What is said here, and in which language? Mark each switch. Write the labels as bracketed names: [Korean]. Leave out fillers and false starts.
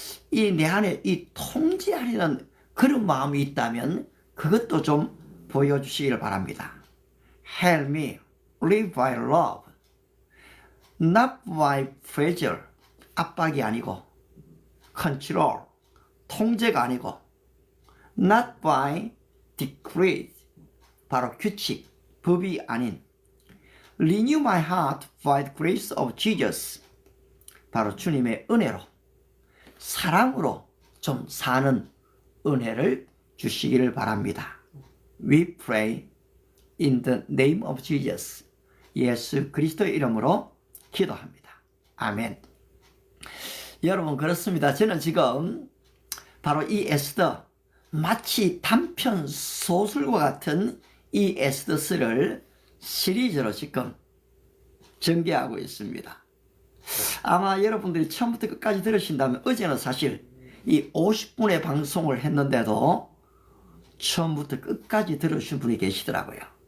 [Korean] 이 내 안에 이 통제하려는 그런 마음이 있다면 그것도 좀 보여주시기를 바랍니다. [English] Help me live by love, not by pressure. 압박이 아니고, control, 통제가 아니고, not by decree, 바로 규칙, 법이 아닌, renew my heart by the grace of Jesus. [Korean] 바로 주님의 은혜로, 사랑으로 좀 사는 은혜를 주시기를 바랍니다. [English] We pray in the name of Jesus. 예수 그리스도의 이름으로 [Korean] 기도합니다. 아멘. 여러분 그렇습니다. 저는 지금 바로 이 에스더, 마치 단편 소설과 같은 이 에스더서를 시리즈로 지금 전개하고 있습니다. 아마 여러분들이 처음부터 끝까지 들으신다면, 어제는 사실 이 50분의 방송을 했는데도 처음부터 끝까지 들으신 분이 계시더라고요.